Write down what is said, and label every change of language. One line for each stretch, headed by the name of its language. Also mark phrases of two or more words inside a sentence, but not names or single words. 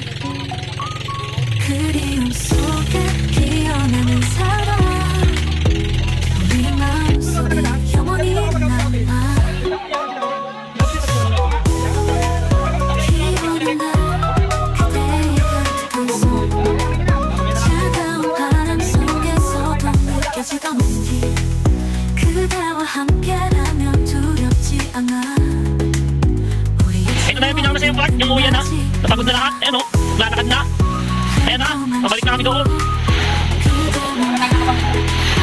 Korean: 그리움 속에 피어나는 사랑 우리의 마음속에 영원히 남아 비오는 날 그대의 따뜻한 손 차가운 바람 속에서도 느껴지던 온기 그대와 함께라면 두렵지 않아
Filipino: Ito na yung pinakamasayang part, yung uwi na. Napagod na lahat, ayan o, lalakad na. Ayan na, pabalik na kami doon.
Korean: 그대와 나